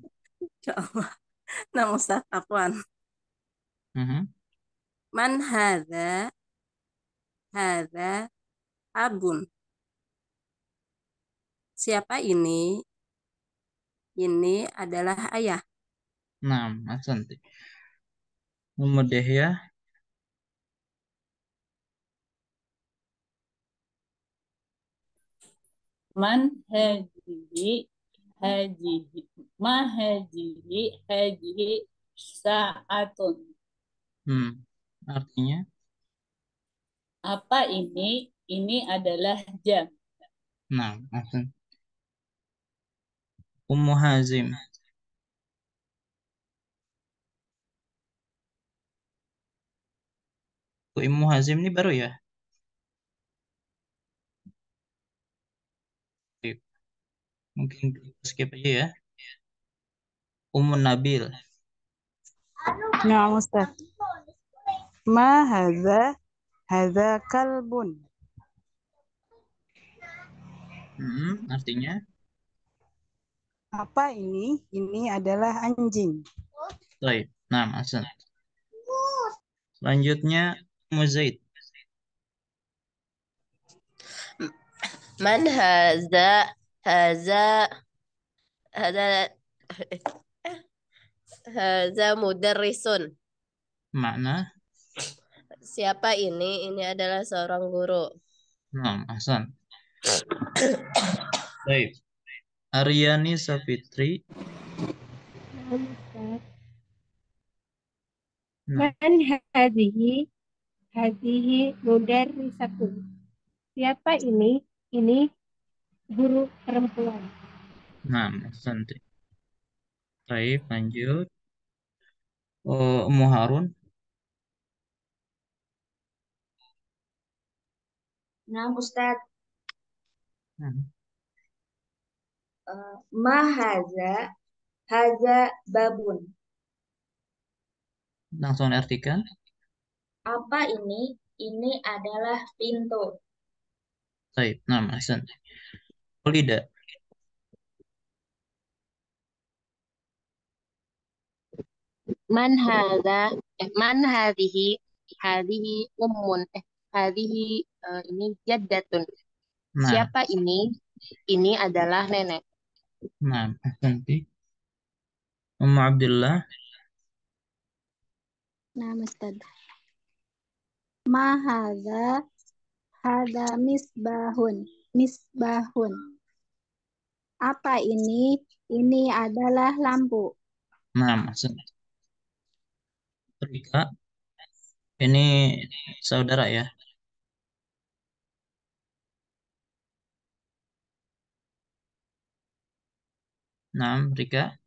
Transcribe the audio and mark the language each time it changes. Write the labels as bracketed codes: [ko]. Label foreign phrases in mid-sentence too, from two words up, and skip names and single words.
[ar] Ya Allah. Naam Ustaz, afwan. Mhm. Man hadza abun. [id] Siapa ini? Ini adalah ayah. Nah, [ar] ahsanti. Ummu Dehya. Man hajihi hajihi ma hajihi sa'atun. [id] Artinya, Apa ini? Ini adalah jam. nah, [ar] ahsan. Ummu Hazim. [id] Ummu Hazim ini baru ya? Oke. Mungkin kita skip aja ya. Ummu Nabil. [ar] Naam Ustaz. Ma hadza kalbun. [id] Artinya, Apa ini? Ini adalah anjing. baik. Nah, ahsan. Selanjutnya, Ummu Zaid. [ar] Man haza hada haza mudarrisun. [id] Makna, Siapa ini? Ini adalah seorang guru. nah, ahsan. Baik. Aryani Safitri. Nah, [ar] Man hadhihi mudarrisatun. [id] Siapa ini? Ini guru perempuan. nah, ahsanti. Baik, lanjut. Ummu Harun. Nah, Ustaz, Hmm. [ar] ma haza babun. [id] Langsung artikan. Apa ini? Ini adalah pintu. Baik, nah, [ar] ahsanti. Ulida. Man ummun ini jaddatun. [id] Nah, Siapa ini? Ini adalah nenek. nah, ahsanti. Ummu Abdullah. Nah, Ustaz. [ar] Ma hadza misbahun. Misbahun. [id] Apa ini? Ini adalah lampu. Nah, ahsanti. Rika. Ini saudara ya. Nah, Rika.